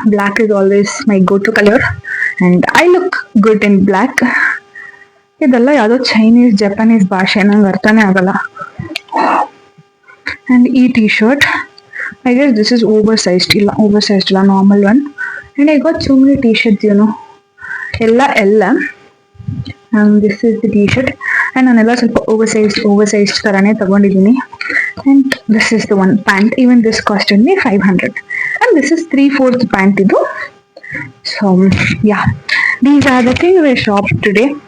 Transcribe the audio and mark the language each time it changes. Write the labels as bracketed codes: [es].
[en] Black is always my go-to color, and I look good in black. [kn] ಇದೆಲ್ಲ ಯಾವುದೋ Chinese Japanese ಭಾಷೆ, ನಂಗೆ ಅರ್ಥನೇ ಆಗಲ್ಲ. [en] And ಈ T-shirt, I guess this is oversized ಇಲ್ಲ normal one. And I got so many t-shirts, you know, ಎಲ್ಲ and this is the t-shirt. And [kn] ನಾನೆಲ್ಲ ಸ್ವಲ್ಪ ಓವರ್ ಸೈಜ್ಡ್ ಥರನೇ ತೊಗೊಂಡಿದ್ದೀನಿ. [en] And this is the one pant, even this cost only 500 and this is 3/4 pant ಇದು. So yeah, these are the thing we shop today.